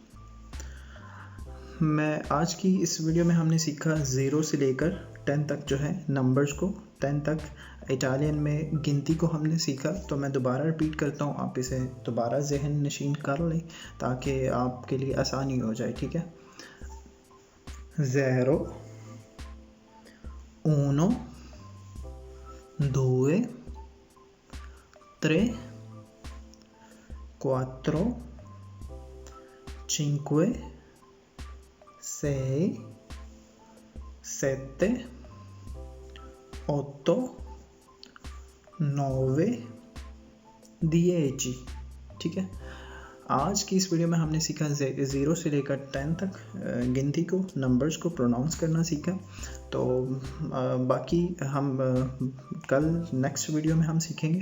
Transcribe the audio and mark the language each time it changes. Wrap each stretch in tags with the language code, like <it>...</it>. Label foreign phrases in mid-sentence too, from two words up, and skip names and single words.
<hi>मैं आज की इस वीडियो में हमने सीखा 0 से लेकर 10 तक जो है नंबर्स को, 10 तक इटालियन में गिनती को हमने सीखा। तो मैं दोबारा रिपीट करता हूँ, आप इसे दोबारा जहन नशीन कर लें ताकि आपके लिए आसानी हो जाए, ठीक है।</hi> <it>ज़ेरो, uno, due, tre, quattro, cinque, sei, sette, otto,</it> <hi>नौवे, 10, ठीक है। आज की इस वीडियो में हमने सीखा 0 से लेकर 10 तक गिनती को, नंबर्स को प्रोनाउंस करना सीखा। तो बाकी हम कल</hi> <en>next video</en> <hi>में हम सीखेंगे।</hi>